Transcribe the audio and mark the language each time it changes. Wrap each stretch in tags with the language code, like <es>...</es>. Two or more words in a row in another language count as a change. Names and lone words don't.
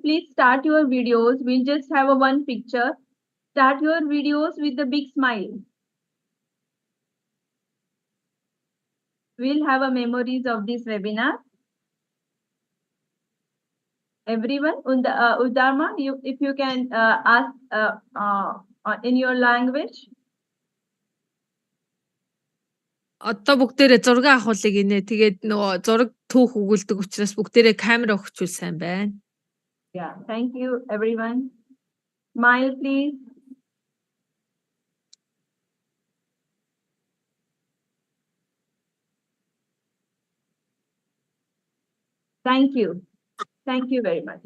<en>Please start your videos. We'll just have one picture. Start your videos with a big smile. We'll have a memories of this webinar. Everyone, Udama, if you can ask in your language.</en> <mn>Одоо бүгдээрээ зураг авахыг инээ. Тэгээд нөгөө зураг түүх өгүүлдэг учраас бүгдээрээ камера өгчүүл сайн байна.</mn> <en>Yeah, thank you everyone. Smile please. Thank you. Thank you very much.</en>